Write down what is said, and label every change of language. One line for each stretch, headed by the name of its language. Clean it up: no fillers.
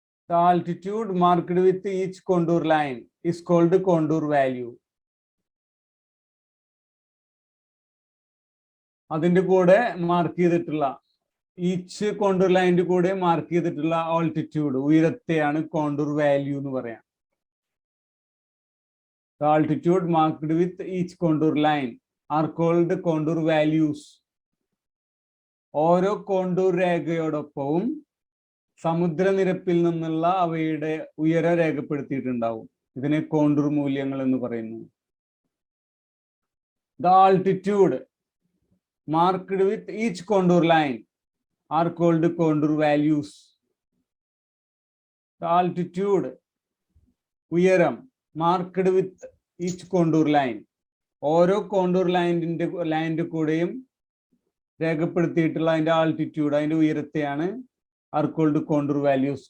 English: The altitude marked with each contour line is called contour value.
Malayalam: അതിന്റെ കൂടെ mark ചെയ്തിട്ടുള്ള each contour ലൈനിന്റെ കൂടെ മാർക്ക് ചെയ്തിട്ടുള്ള ആൾട്ടിറ്റ്യൂഡ്, ഉയരത്തെയാണ് കോണ്ടൂർ വാല്യൂ എന്ന് പറയാം.
English: The altitude marked with each contour line are called contour values.
Malayalam: ഓരോ contour രേഖയോടൊപ്പവും സമുദ്രനിരപ്പിൽ നിന്നുള്ള അവയുടെ ഉയരം രേഖപ്പെടുത്തിയിട്ടുണ്ടാവും. ഇതിനെ കോണ്ടൂർ മൂല്യങ്ങൾ എന്ന് പറയുന്നു.
English: The altitude marked with each contour line are called contour values. The altitude, ഉയരം, marked with each contour line,
Malayalam: ഓരോ കോണ്ടൂർ ലൈനിന്റെ കൂടെയും രേഖപ്പെടുത്തിയിട്ടുള്ള അതിന്റെ ആൾട്ടിറ്റ്യൂഡ്, അതിന്റെ ഉയരത്തെയാണ്
English: are called contour values.